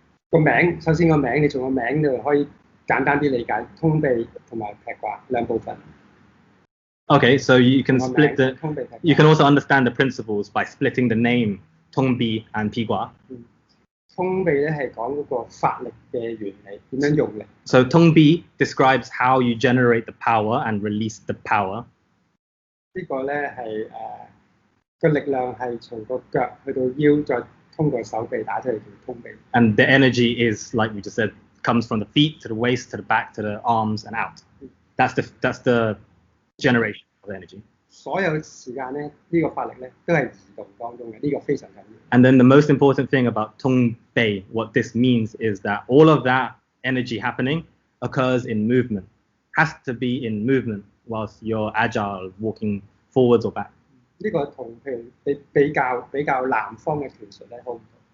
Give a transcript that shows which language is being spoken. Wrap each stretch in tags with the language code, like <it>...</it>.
<yue>個名，首先個名，你從個名度可以簡單啲理解通秘同埋劈掛兩部分。</yue> <en>Okay, so you can split the. You can also understand the principles by splitting the name Tong Bei and Pigua.</en> <yue>通秘咧係講嗰個發力嘅原理，點樣用力。</yue> <en>So Tongbei describes how you generate the power and release the power.</en> <yue>呢個咧係個力量係從個腳去到腰，再通過手臂打出嚟叫通秘。</yue> <en>And the energy is, like we just said, comes from the feet to the waist to the back to the arms and out. That's the generation of energy.</en> <yue>所有時間咧，呢個發力咧都係移動當中嘅，呢個非常緊要。</yue> <en>And then the most important thing about Tong Bei, what this means is that all of that energy happening occurs in movement. Has to be in movement whilst you're agile, walking forwards or back.</en> <yue>呢個同譬如比較南方嘅拳術咧好唔同。</yue>